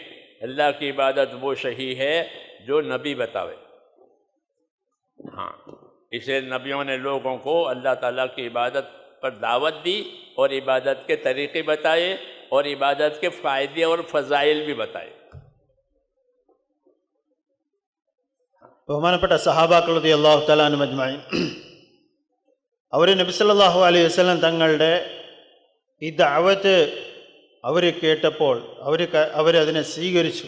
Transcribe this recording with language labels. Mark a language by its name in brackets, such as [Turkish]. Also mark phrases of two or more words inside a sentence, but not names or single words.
[Urdu] اللہ کی عبادت وہ صحیح ہے جو نبی بتاوے۔ ہاں، اسے نبیوں نے لوگوں کو اللہ تعالیٰ کی عبادت پر دعوت دی اور عبادت کے طریقے بتائے اور عبادت کے فائدے اور فضائل بھی بتائے۔ [Malayalam] ബഹുമാനപ്പെട്ട സഹാബാക്കൾ [Arabic] رضي الله تعالى عنهم أجمعين, [Malayalam] അവർ നബി [Arabic] صلى الله عليه وسلم [Malayalam] തങ്ങളുടെ ഈ ദഅവത്ത് അവർ കേട്ടപ്പോൾ അവരതിനെ സ്വീകരിച്ചു.